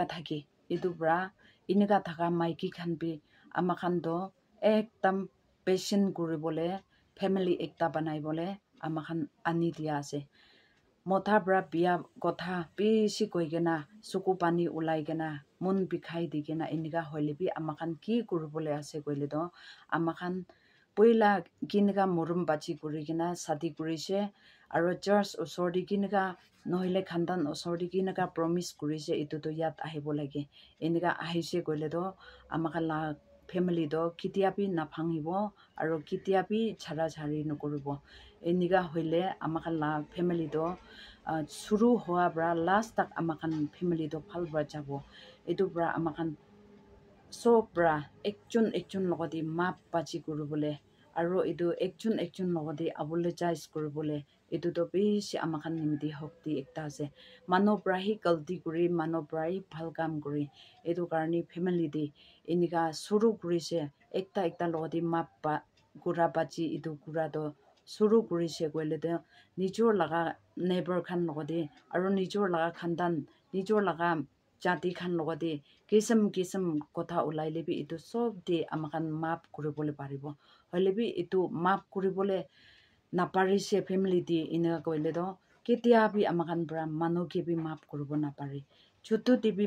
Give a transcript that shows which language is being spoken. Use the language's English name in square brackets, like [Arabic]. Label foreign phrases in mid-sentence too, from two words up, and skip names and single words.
[Naga Pidgin] thaki etu bra inika thaka maiki khan bi amakan do ekdam patient kuribole family ekta banai bole amakan ani dia ase motha bra biya kotha bishi koigena suku pani ulai gena mun bikhai digena inika hoilebi amakan ki kuribole ase koile do amakan poila kinega murum bachi kurigena sadi kurise aro church osor di kinega nohile khandan osor di kinega promise kurise etu to yat ahibo lage inika ahise koile do amakan la family do kitiapi naphangibo aro kitiapi chara chari nokoribo inika hoile amakan la family do suru hoa bra last tak amakan family do phal bra jabo etu bra amakan so bra ekchun logodi map bachi kuribole aro edu ekchun logodi apologize kuribole etu to bishi amakan nimdi hokti ekta ase mano brahi galti kuri mano brahi phal kam kuri etu karni family di inika suru kurise ekta logodi map ba kura bachi etu kura do suru kurise koile de nijor laga neighbor khan logodi aro nijor laga khandan nijor laga jati khan logodi kisam kotha ulai lebi etu sob de amakan map kuribole paribo hoilebi etu map kuribole naparise family di ina koile do ketia bi amakan bra manu ke bi map kuribo na pare chutu di bi